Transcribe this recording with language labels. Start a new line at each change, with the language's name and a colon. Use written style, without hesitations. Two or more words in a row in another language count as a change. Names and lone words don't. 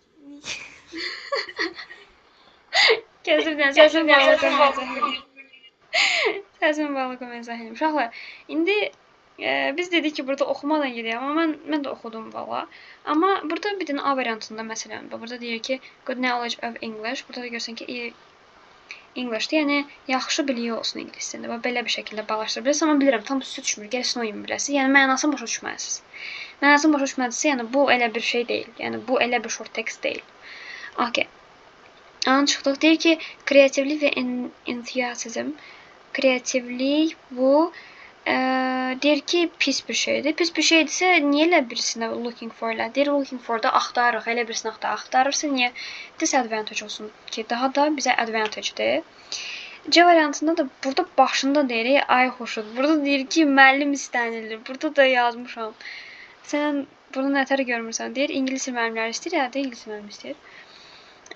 Azerbaijani: Kəsibdən, səsin balıqı məzəhilim. Uşaqlar, indi biz dedik ki, burada oxumadan gedək, amma mən də oxudum valla. Amma burada bir dənə A variantında məsələn, burada deyir ki,
English: good knowledge of English.
Azerbaijani: Burada da görsən ki, English'də, yəni yaxşı biliyi olsun ingilis dilində. Belə bir şəkildə bağlaşdıra bilərsiniz, amma bilirəm, tam üstü düşmür, gəl sinonim biləsiniz. Yəni mənasını başa düşməlisiniz. Mənasını başa düşməlisinizsə, yəni bu elə bir şey deyil. Yəni bu elə bir
English: short text
Azerbaijani: deyil. Okay. An çıxdıq. Deyir ki, kreativlik və enthusiasm. Kreativlik bu deyir ki, pis bir şeydir. Pis bir şeydirsə, niyə elə birisini
English: looking for
Azerbaijani: elə? Deyir,
English: looking for
Azerbaijani: da axtarırıq, elə birisini axtarırsa, niyə disadvantage olsun ki, daha da bizə advantagedir. C variantında da burada başında deyirik, ay xoşud. Burada deyir ki, müəllim istənilir. Burada da yazmışam. Sən bunu nətər görmürsən? Deyir, ingilis müəllimləri istəyir, ya da ingilis müəllimi istəyir.